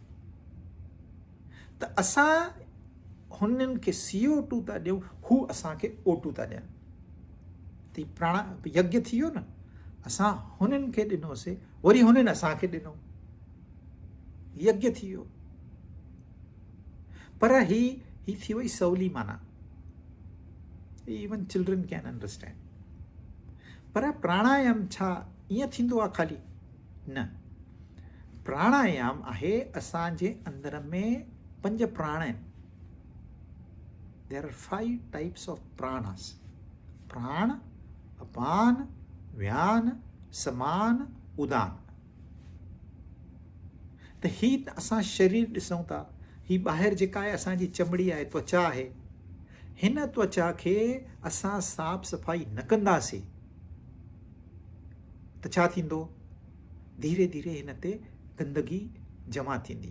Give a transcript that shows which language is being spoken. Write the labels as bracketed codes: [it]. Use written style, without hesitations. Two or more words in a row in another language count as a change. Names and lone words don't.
[sd] त असां हुननि खे CO2 था ॾियूं, हू असांखे O2 था ॾियनि. त यज्ञ थी वियो न. असां हुननि खे ॾिनोसीं, वरी हुननि असांखे ॾिनो, यज्ञ थी वियो. पर ही थी वई सवली माना. [en] even children can understand. [sd] पर प्राणायाम छा ईअं थींदो आहे खाली? न. प्राणायाम आहे असांजे अंदर में 5 प्राण आहिनि. [en] there are 5 types of pranas. [sd] प्राण, अपान, व्यान, समान, उदान. त ही असां शरीर ॾिसूं था, ही ॿाहिरि जेका आहे असांजी चमड़ी आहे, त्वचा आहे, हिन त्वचा खे असां साफ़ सफ़ाई न कंदासीं त छा थींदो? धीरे धीरे हिन ते गंदगी जमा थींदी.